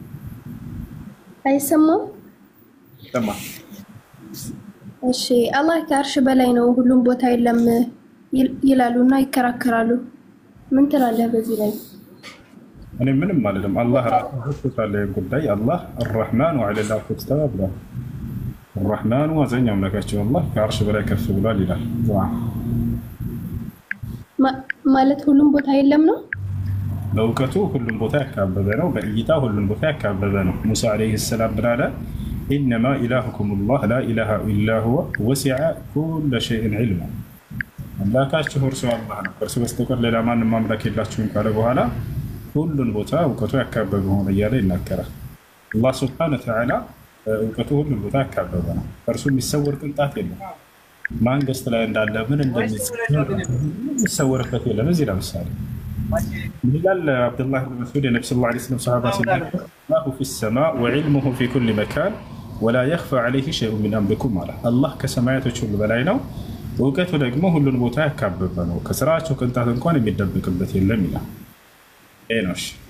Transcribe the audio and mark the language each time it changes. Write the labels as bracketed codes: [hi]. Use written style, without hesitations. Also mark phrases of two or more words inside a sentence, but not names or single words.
[am] አይሰማም? ሰማ። እሺ አላህ ከአርሽ በላይ ነው ሁሉም ቦታ የለም ይላሉና ይከራከራሉ። ምን ትላለህ በዚህ ላይ? እኔ ምንም አይደለም። አላህ ራሱ ታለ ጉዳይ አላህ [ar] الرحمن وعلى العرش استوى [am] ብሏል። الرحمن ወዘኛው አምላካችን አላህ ከአርሽ በላይ ከፍ ብሏል ይላል። ማለት ሁሉም ቦታ የለም ነው። በእውቀቱ ሁሉም ቦታ ያካበበ ነው። በእይታ ሁሉም ቦታ ያካበበ ነው። [ar] موسى عليه السلام [am] ብላለ [ar] إنما إلهكم الله لا إله إلا هو وسع كل شيء علما። [am] አምላካችሁ እርሱ አላህ ነው። እርሱ በስተቀር ሌላ ማንም አምላክ የላችሁም ካለ በኋላ ሁሉን ቦታ እውቀቱ ያካበበ ሆነ እያለ ይናገራል። [ar] الله سبحانه [am] ወተዓላ እውቀቱ ሁሉን ቦታ ያካበበ ነው። እርሱ የሚሰወር ቅንጣት የለም። ማንገስት ላይ እንዳለ ምን እንደሚሰወርበት የለም። እዚህ ለምሳሌ ይላል አብዱላህ ብን መስዑድ የነብዩ [ar] صلى الله عليه وسلم [am] ሰሃባ ሲናገሩ [ar] الله في السماء وعلمه في كل مكان ولا يخفى عليه شيء من أمركم [am] አለ። አላህ ከሰማያቶች ሁሉ በላይ ነው፣ እውቀቱ ደግሞ ሁሉን ቦታ ያካበበ ነው፣ ከስራቸው ቅንጣት እንኳን የሚደብቅበት የለም ይላል። ኤኖሽ